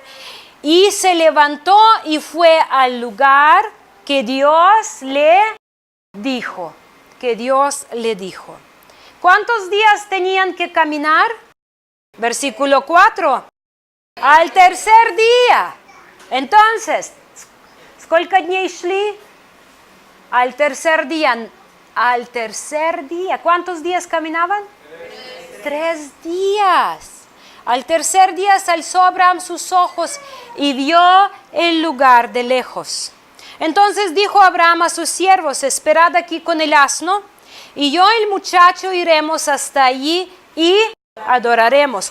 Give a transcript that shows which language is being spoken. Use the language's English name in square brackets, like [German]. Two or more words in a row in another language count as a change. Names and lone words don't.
[Spanish] Y se levantó y fue al lugar que Dios le dijo. Que Dios le dijo. ¿Cuántos días tenían que caminar? Versículo 4. Al tercer día. Entonces, [Russian] ¿сколько дней шли? [Spanish] Al tercer día. Al tercer día. ¿Cuántos días caminaban? 3 días. Al tercer día se alzó Abraham sus ojos y vio el lugar de lejos. Entonces dijo Abraham a sus siervos, esperad aquí con el asno, y yo y el muchacho iremos hasta allí y adoraremos.